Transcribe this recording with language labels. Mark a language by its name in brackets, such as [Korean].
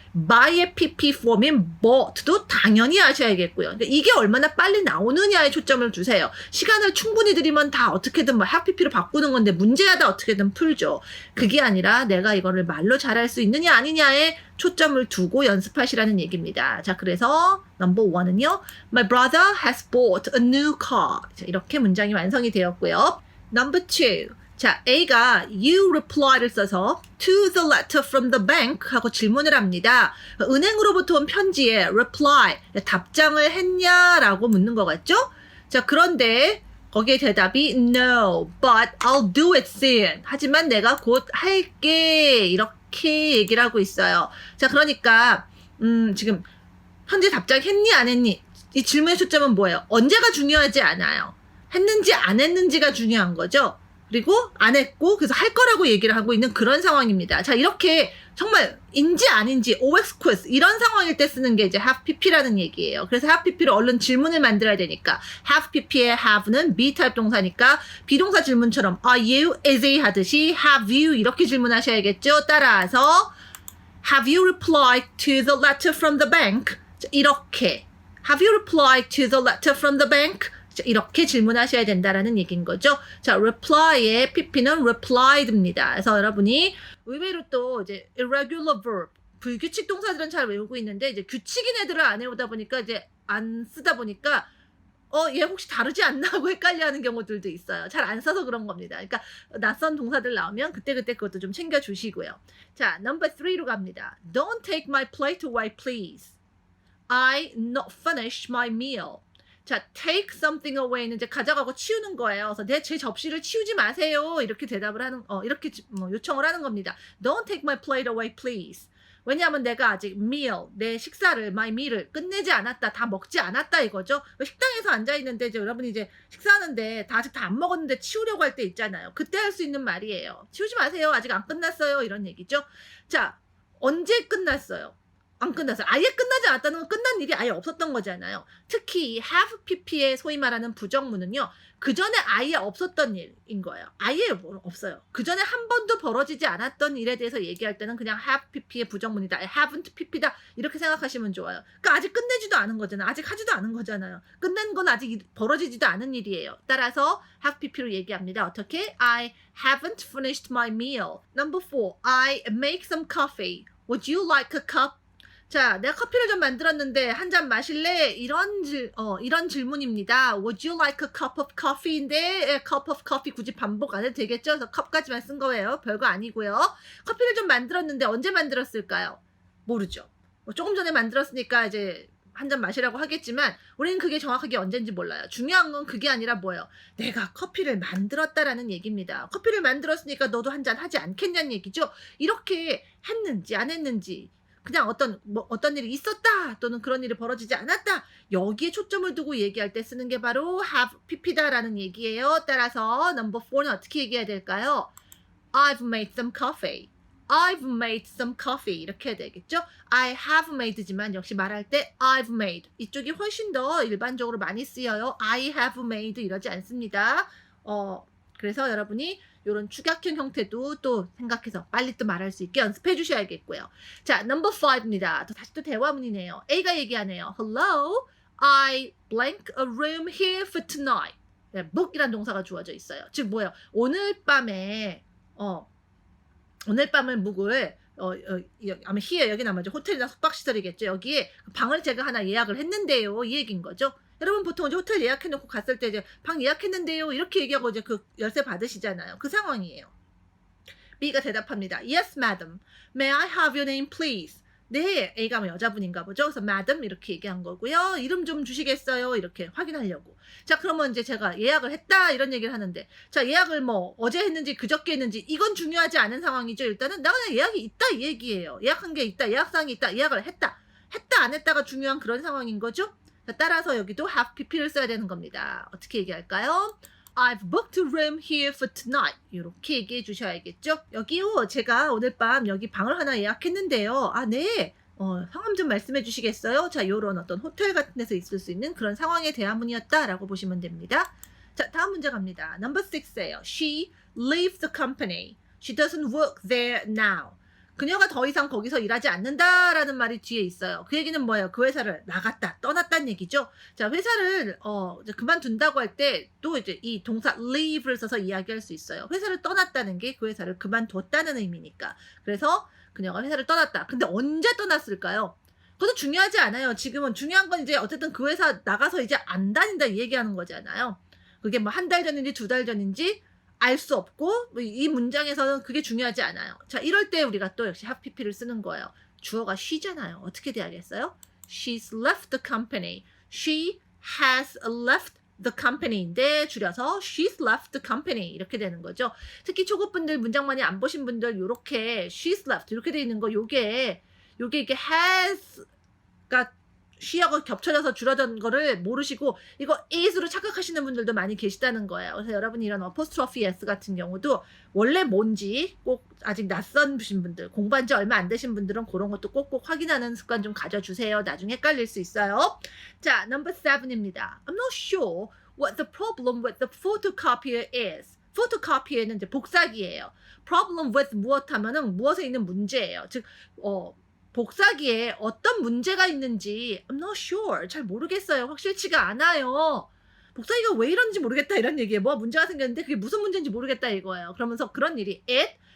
[Korean] by의 pp form인 bought도 당연히 아셔야겠고요. 근데 이게 얼마나 빨리 나오느냐에 초점을 두세요. 시간을 충분히 들이면 다 어떻게든 뭐 have pp로 바꾸는 건데 문제하다 어떻게든 풀죠. 그게 아니라 내가 이거를 말로 잘할 수 있느냐 아니냐에 초점을 두고 연습하시라는 얘기입니다. 자, 그래서 number 1은요. [English] My brother has bought a new car. [Korean] 자, 이렇게 문장이 완성이 되었고요. [English] number 2. [Korean] 자, A가 you reply를 써서 [English] to the letter from the bank [Korean] 하고 질문을 합니다. 은행으로부터 온 편지에 reply, 답장을 했냐라고 묻는 것 같죠? 자, 그런데 거기에 대답이 [English] no, but I'll do it soon. [Korean] 하지만 내가 곧 할게. 이렇게 얘기를 하고 있어요. 자, 그러니까 지금 편지 답장했니 안 했니? 이 질문의 초점은 뭐예요? 언제가 중요하지 않아요. 했는지 안 했는지가 중요한 거죠. 그리고 안 했고 그래서 할 거라고 얘기를 하고 있는 그런 상황입니다. 자, 이렇게 정말 인지 아닌지 OX quiz 이런 상황일 때 쓰는 게 이제 have pp라는 얘기예요. 그래서 have pp로 얼른 질문을 만들어야 되니까 have pp의 have는 be 타입 동사니까 비동사 질문처럼 are you, is he 하듯이 have you 이렇게 질문하셔야겠죠. 따라서 [English] have you replied to the letter from the bank? [Korean] 자, 이렇게 [English] have you replied to the letter from the bank? [Korean] 자, 이렇게 질문하셔야 된다라는 얘기인 거죠. 자, reply의 pp는 replied입니다. 그래서 여러분이 의외로 또 이제 irregular verb, 불규칙 동사들은 잘 외우고 있는데 이제 규칙인 애들을 안 외우다 보니까 이제 안 쓰다 보니까 얘 혹시 다르지 않나 하고 헷갈려하는 경우들도 있어요. 잘 안 써서 그런 겁니다. 그러니까 낯선 동사들 나오면 그때그때 그것도 좀 챙겨 주시고요. 자, number 3로 갑니다. [English] Don't take my plate away, please. I not finished my meal. [Korean] 자, take something away는 이제 가져가고 치우는 거예요. 그래서 제 접시를 치우지 마세요. 이렇게 대답을 하는, 이렇게 요청을 하는 겁니다. [English] Don't take my plate away, please. [Korean] 왜냐하면 내가 아직 meal, 내 식사를, my meal을 끝내지 않았다, 다 먹지 않았다 이거죠. 식당에서 앉아있는데 이제 여러분이 이제 식사하는데 아직 다 안 먹었는데 치우려고 할 때 있잖아요. 그때 할 수 있는 말이에요. 치우지 마세요. 아직 안 끝났어요. 이런 얘기죠. 자, 언제 끝났어요? 안 끝났어요. 아예 끝나지 않았다는 건 끝난 일이 아예 없었던 거잖아요. 특히 have pp의 소위 말하는 부정문은요. 그 전에 아예 없었던 일인 거예요. 아예 없어요. 그 전에 한 번도 벌어지지 않았던 일에 대해서 얘기할 때는 그냥 have pp의 부정문이다. [English] haven't pp다. [Korean] 이렇게 생각하시면 좋아요. 그러니까 아직 끝내지도 않은 거잖아요. 아직 하지도 않은 거잖아요. 끝낸 건 아직 벌어지지도 않은 일이에요. 따라서 have pp로 얘기합니다. 어떻게? [English] I haven't finished my meal. Number 4. I make some coffee. Would you like a cup? [Korean] 자, 내가 커피를 좀 만들었는데 한 잔 마실래? 이런 질문입니다. [English] Would you like a cup of coffee인데 cup of coffee [Korean] 굳이 반복 안 해도 되겠죠? 그래서 컵까지만 쓴 거예요. 별거 아니고요. 커피를 좀 만들었는데 언제 만들었을까요? 모르죠. 조금 전에 만들었으니까 이제 한 잔 마시라고 하겠지만 우리는 그게 정확하게 언젠지 몰라요. 중요한 건 그게 아니라 뭐예요? 내가 커피를 만들었다라는 얘기입니다. 커피를 만들었으니까 너도 한 잔 하지 않겠냐는 얘기죠. 이렇게 했는지 안 했는지 그냥 어떤 일이 있었다 또는 그런 일이 벌어지지 않았다 여기에 초점을 두고 얘기할 때 쓰는 게 바로 have pp다라는 얘기예요. 따라서 number 4는 어떻게 얘기해야 될까요? [English] I've made some coffee. I've made some coffee [Korean] 이렇게 해야 되겠죠? I have made지만 역시 말할 때 I've made 이쪽이 훨씬 더 일반적으로 많이 쓰여요. [English] I have made [Korean] 이러지 않습니다. 그래서 여러분이 이런 축약형 형태도 또 생각해서 빨리 또 말할 수 있게 연습해 주셔야겠고요. 자, number 5입니다. 다시 또 대화문이네요. A가 얘기하네요. [English] Hello, I blank a room here for tonight. [Korean] 네, book이란 동사가 주어져 있어요. 즉 뭐예요? 오늘 밤을 묵을 아마 here 여기는 아마 호텔이나 숙박시설이겠죠. 여기에 방을 제가 하나 예약을 했는데요. 이 얘기인 거죠. 여러분 보통 이제 호텔 예약해놓고 갔을 때 이제 방 예약했는데요. 이렇게 얘기하고 이제 그 열쇠 받으시잖아요. 그 상황이에요. B가 대답합니다. [English] Yes, madam. May I have your name, please? [Korean] 네, A가 뭐 여자분인가 보죠. 그래서 madam 이렇게 얘기한 거고요. 이름 좀 주시겠어요? 이렇게 확인하려고. 자, 그러면 이제 제가 예약을 했다 이런 얘기를 하는데 자, 예약을 뭐 어제 했는지 그저께 했는지 이건 중요하지 않은 상황이죠. 일단은 나 그냥 예약이 있다 이 얘기예요. 예약한 게 있다. 예약사항이 있다. 예약을 했다 안 했다가 중요한 그런 상황인 거죠. 따라서 여기도 have pp를 써야 되는 겁니다. 어떻게 얘기할까요? [English] I've booked a room here for tonight. [Korean] 이렇게 얘기해 주셔야겠죠? 여기요, 제가 오늘 밤 여기 방을 하나 예약했는데요. 아, 네. 성함 좀 말씀해 주시겠어요? 자, 요런 어떤 호텔 같은 데서 있을 수 있는 그런 상황에 대한 문이었다라고 보시면 됩니다. 자, 다음 문제 갑니다. Number 6예요. [English] She leaves the company. She doesn't work there now. [Korean] 그녀가 더 이상 거기서 일하지 않는다라는 말이 뒤에 있어요. 그 얘기는 뭐예요? 그 회사를 나갔다, 떠났다는 얘기죠. 자, 회사를 이제 그만둔다고 할 때 또 이제 이 동사 leave를 써서 이야기할 수 있어요. 회사를 떠났다는 게 그 회사를 그만뒀다는 의미니까. 그래서 그녀가 회사를 떠났다. 근데 언제 떠났을까요? 그것도 중요하지 않아요. 지금은 중요한 건 이제 어쨌든 그 회사 나가서 이제 안 다닌다 이 얘기하는 거잖아요. 그게 뭐 한 달 전인지 두 달 전인지 알 수 없고 이 문장에서는 그게 중요하지 않아요. 자, 이럴 때 우리가 또 역시 have pp를 쓰는 거예요. 주어가 she잖아요. 어떻게 돼야겠어요? [English] She's left the company. She has left the company인데 줄여서 she's left the company [Korean] 이렇게 되는 거죠. 특히 초급분들 문장 많이 안 보신 분들 요렇게 she's left 이렇게 돼 있는 거 요게 이게 has가 she하고 겹쳐져서 줄어든 거를 모르시고 이거 is로 착각하시는 분들도 많이 계시다는 거예요. 그래서 여러분이 이런 apostrophe s 같은 경우도 원래 뭔지 꼭 아직 낯선신 분들, 공부한 지 얼마 안 되신 분들은 그런 것도 꼭꼭 확인하는 습관 좀 가져주세요. 나중에 헷갈릴 수 있어요. 자, number 7입니다. [English] I'm not sure what the problem with the photocopier is. [Korean] photocopier는 이제 복사기예요. problem with 무엇 하면은 무엇에 있는 문제예요. 즉, 복사기에 어떤 문제가 있는지 [English] I'm not sure. [Korean] 잘 모르겠어요. 확실치가 않아요. 복사기가 왜 이런지 모르겠다 이런 얘기예요. 뭐 문제가 생겼는데 그게 무슨 문제인지 모르겠다 이거예요. 그러면서 그런 일이 it